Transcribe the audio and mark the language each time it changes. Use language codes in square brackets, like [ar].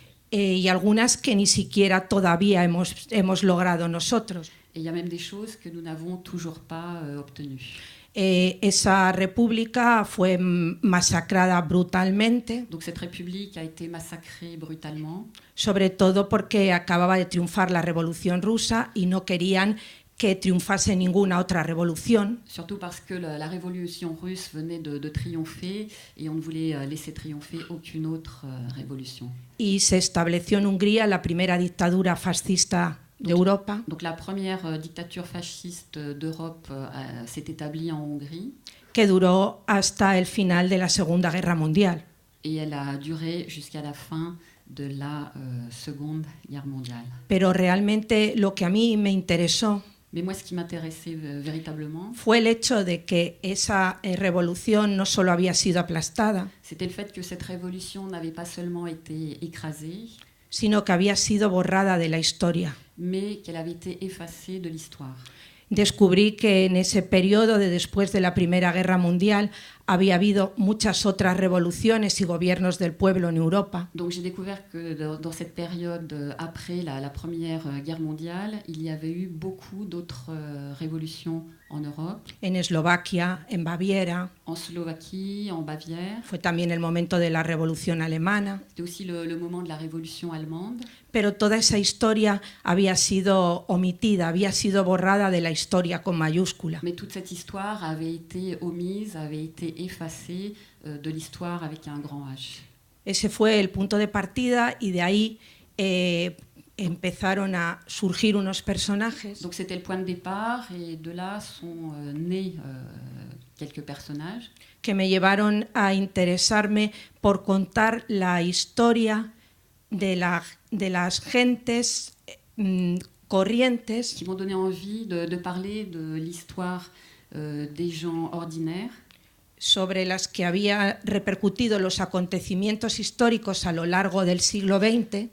[es] Y algunas que ni siquiera todavía hemos logrado nosotros. [fr] Et il y a même des choses que nous n'avons toujours pas obtenues. [es] Esa república fue masacrada brutalmente. [fr] Donc cette république a été massacrée brutalement. [es] Sobre todo porque acababa de triunfar la Revolución Rusa y no querían que triunfase ninguna otra revolución. [fr] Surtout parce que la révolution russe venait de triompher et on ne voulait laisser triompher aucune autre révolution. [es] Y se estableció en Hungría la primera dictadura fascista de Europa. [fr] Donc la première dictature fasciste d'Europe s'est établie en Hongrie. [es] Que duró hasta el final de la Segunda Guerra Mundial. [fr] Et elle a duré jusqu'à la fin de la Seconde Guerre mondiale. [es] Pero realmente lo que a mí me interesó [fr] Mais moi, ce qui m'intéressait véritablement, [es] fue el hecho de que esa revolución no solo había sido aplastada, [fr] c'était le fait que cette révolution n'avait pas seulement été écrasée, [es] sino que había sido borrada de la historia. [fr] Mais qu'elle avait été effacée de l'histoire. [es] Descubrí que en ese periodo de después de la Primera Guerra Mundial había habido muchas otras revoluciones y gobiernos del pueblo en Europa. [fr] Donc j'ai découvert que dans cette période après la Première Guerre mondiale, il y avait eu beaucoup d'autres révolutions en Europe. [es] En Eslovaquia, en Baviera. [fr] En Slovaquie, en Bavière. [es] Fue también el momento de la Revolución Alemana. [fr] C'était aussi le moment de la Révolution allemande. [es] Pero toda esa historia había sido omitida, había sido borrada de la historia con mayúscula. [fr] Mais toute cette histoire avait été omise, avait été effacée de l'histoire avec un grand H. [es] Ese fue el punto de partida y de ahí empezaron a surgir unos personajes. [fr] Donc c'était le point de départ et de là sont nés quelques personnages [es] que me llevaron a interesarme por contar la historia de las gentes corrientes [fr] qui m'ont donné envie de parler de l'histoire des gens ordinaires [es] sobre las que había repercutido los acontecimientos históricos a lo largo del siglo XX